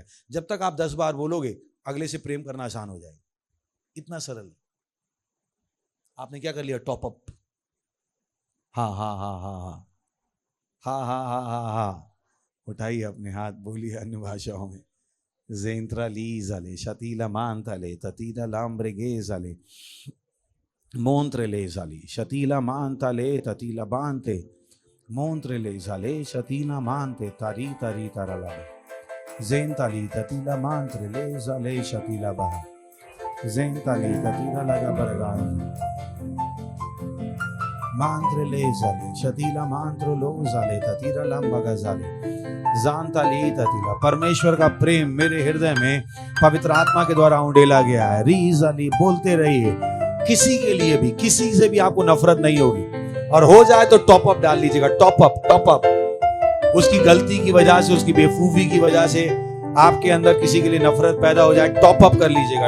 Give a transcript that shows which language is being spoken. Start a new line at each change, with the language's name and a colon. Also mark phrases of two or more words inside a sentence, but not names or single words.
Hindi: जब तक आप 10 बार बोलोगे, अगले से प्रेम करना आसान हो जाएगा। इतना सरल। आपने क्या कर लिया? टॉपअप। हाँ हाँ हाँ हाँ हाँ हाँ हाँ हाँ हाँ हाँ, उठाइए अपने हाथ, बोलिए अन्य भाषाओं में। जेंत्रा ली जाले शतीला मान तले ततीला लाम्ब्रे गे जाले मोंत्रे ले जाली शतीला मान तले ततीला बांते मोंत्रे ले जाले शतीला मानते तारी तारी ताराला जेंताली ततीला मांत्रे ले जाले शतीला बहा जेंताली ततीला लगा बरगा मांत्रे ले जाले शतीला मांत्रो लो जाले ततीला लंबगा जाले जानता ली ततीला। परमेश्वर का प्रेम मेरे हृदय में पवित्र आत्मा के द्वारा उंडेला गया है। रीज अली, बोलते रहिए। किसी के लिए भी, किसी से भी आपको नफरत नहीं होगी, और हो जाए तो टॉपअप डाल लीजिएगा। टॉपअप, टॉपअप। उसकी गलती की वजह से, उसकी बेवकूफी की वजह से आपके अंदर किसी के लिए नफरत पैदा हो जाए, टॉपअप कर लीजिएगा।